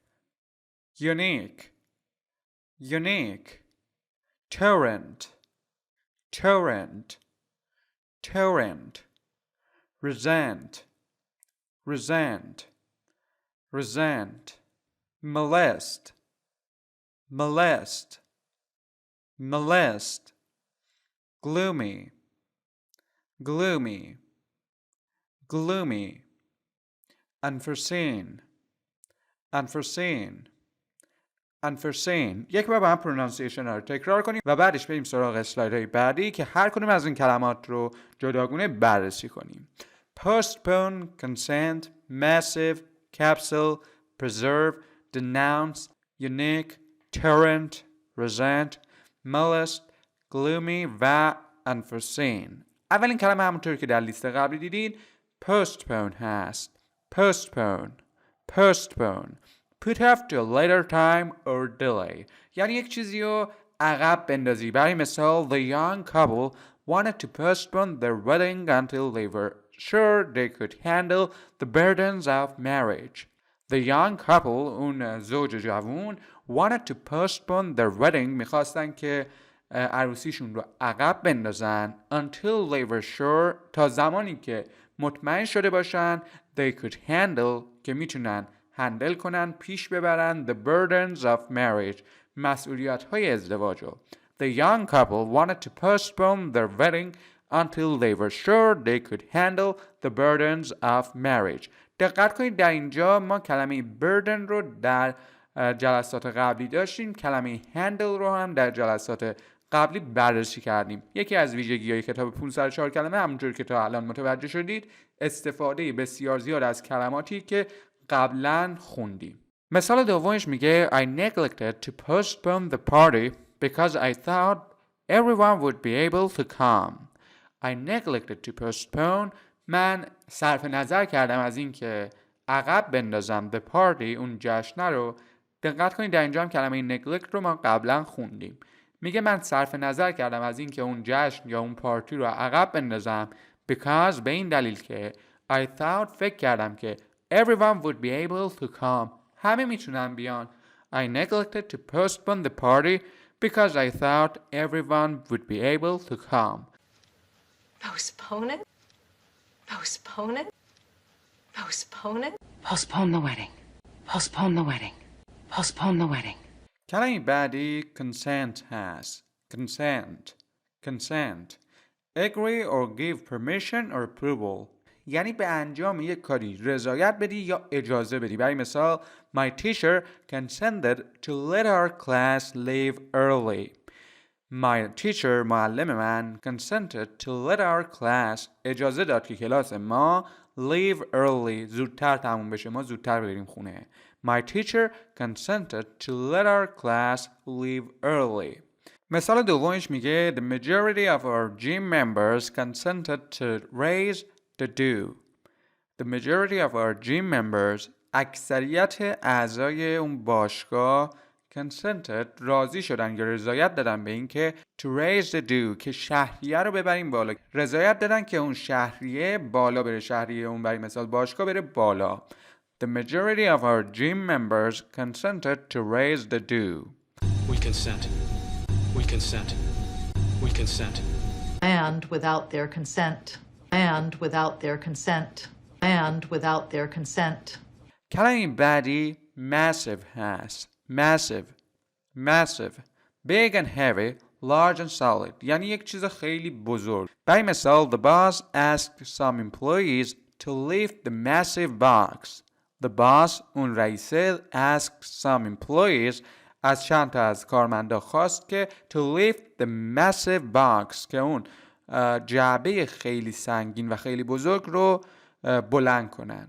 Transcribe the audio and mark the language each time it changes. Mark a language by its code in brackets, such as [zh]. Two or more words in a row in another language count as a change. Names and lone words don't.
[en] torrent resent molest gloomy unforeseen. [fa] یک بار با هم پرونانسیشن رو تکرار کنیم و بعدش بریم سراغ اسلایدهای بعدی که هر کدوم از این کلمات رو جداگونه بررسی کنیم. [en] postpone, consent, massive, capsule, preserve, denounce, unique, torrent, resent, molest, gloomy و unforeseen. [fa] اولین کلمه همونطور که در لیست قبلی دیدین postpone هست. [en] postpone put off to a later time or delay. [fa] یعنی یک چیزی رو عقب بندازی. برای مثال [en] the young couple wanted to postpone their wedding until they were sure they could handle the burdens of marriage. The young couple [fa] اون زوج جوان [en] wanted to postpone their wedding [fa] میخواستن که عروسیشون رو عقب بندازن [en] until they were sure [fa] تا زمانی که مطمئن شده باشن [en] they could handle [fa] که میتونن هندل کنن، پیش ببرن [en] the burdens of marriage [fa] مسئولیت های ازدواج رو. [en] The young couple wanted to postpone their wedding until they were sure they could handle the burdens of marriage. [fa] دقت کنید در اینجا ما کلمه burden رو در جلسات قبلی داشتیم، کلمه handle رو هم در جلسات قبلی بررسی کردیم. یکی از ویژگی‌های کتاب 504 کلمه همونطور که تا الان متوجه شدید استفاده بسیار زیاد از کلماتی که قبلا خوندیم. مثال دومش میگه [en] I neglected to postpone the party because I thought everyone would be able to come. I neglected to postpone [fa] من صرف نظر کردم از این که عقب بندازم [en] the party [fa] اون جشن رو. دقت کنید در اینجا هم کلمه neglect رو ما قبلا خوندیم. میگه من صرف نظر کردم از این که اون جشن یا اون پارتی رو عقب بندازم because به این دلیل که [en] I thought [fa] فکر کردم که [en] everyone would be able to come [fa] همه میتونن بیان. [en] I neglected to postpone the party because I thought everyone would be able to come. Postpone it? Postpone it? Postpone it? Postpone the wedding. Postpone the wedding. Postpone the wedding. [fa] کلمه بعدی consent هست. [en] consent agree or give permission or approval [fa] یعنی به انجام یک کاری رضایت بدی یا اجازه بدی. برای مثال [en] My teacher consented to let our class leave early. My teacher [fa] معلم من [en] consented to let our class [fa] اجازه داد که کلاس ما [en] leave early [fa] زودتر تموم بشه، ما زودتر بریم خونه. [en] My teacher consented to let our class leave early. [fa] مثال دومش میگه [en] The majority of our gym members consented to raise the due. The majority of our gym members, [fa] اکثریت اعضای اون باشگاه consented راضی شدن یا رضایت دادن به این که [en] to raise the due [fa] که شهریه رو ببریم بالا. رضایت دادن که اون شهریه بالا بره، شهریه اون برای مثال باشگاه بره بالا. [en] The majority of our gym members consented to raise the due. We consent. We consent. We consent. And without their consent. And without their consent. And without their consent. [fa] کلمه بعدی massive هست. [en] Massive. Massive. Big and heavy. Large and solid. [fa] یعنی یک چیز خیلی بزرگ. برای مثال [en] The boss asked some employees to lift the massive box. The boss [fa] اون رئیسه [en] asked some employees [fa] از چند تا از کارمندا خواست که [en] to lift the massive box [fa] که اون جعبه خیلی سنگین و خیلی بزرگ رو بلند کنن.